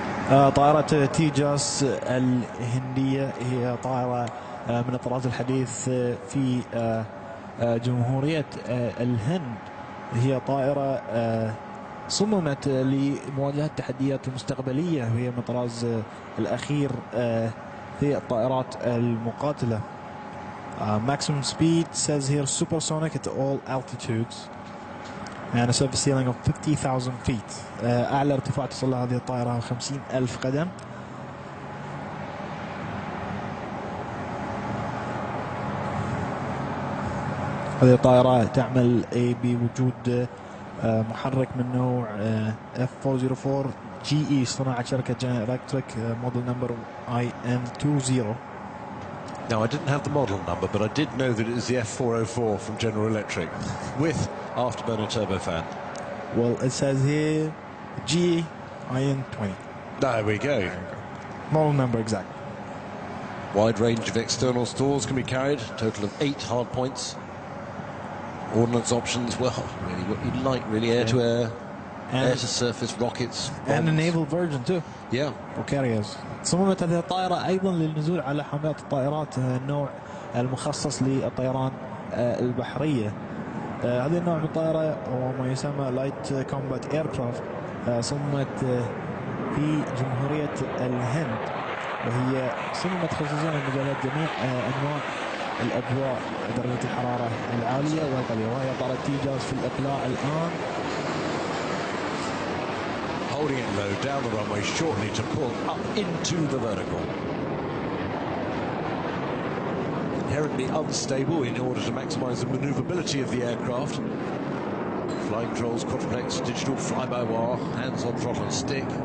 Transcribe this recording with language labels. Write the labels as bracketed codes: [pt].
[ar] طائرة تيجاس الهندية هي طائرة من الطراز الحديث في جمهورية الهند. هي طائرة صممت لمواجهة التحديات المستقبلية وهي من الطراز الأخير في الطائرات المقاتلة. [en] Maximum speed says here supersonic at all altitudes and a surface ceiling of 50,000 feet. [ar] أعلى ارتفاع تصل له هذه الطائرة 50,000 قدم. هذه الطائرة تعمل بوجود محرك من نوع F404 GE صناعة شركة General Electric [en] model number IM20. Now, I didn't have the model number, but I did know that it is the F404 from General Electric with afterburner turbofan. Well, it says here GIN20. There we go. Model number exact. Wide range of external stores can be carried, total of 8 hard points. Ordnance options, well, really what you'd like, really, air-to-air, air-to-surface rockets. And a naval version too. Yeah. [ar] وكاريرز. صممت هذه الطائرة أيضا للنزول على حاملات الطائرات النوع المخصص للطيران البحرية. هذه النوع من الطائرة هو ما يسمى لايت كومبات ايركرافت. صممت في جمهورية الهند، وهي صممت خصوصا لمجالات جميع أنواع الأجواء، درجة الحرارة العالية والقليلة، وهي طائرة تيجاس في الإقلاع الآن. [en] Holding it low down the runway shortly to pull up into the vertical. Inherently unstable in order to maximize the maneuverability of the aircraft. Flying controls, quadruplex, digital fly-by-wire, hands on throttle and stick.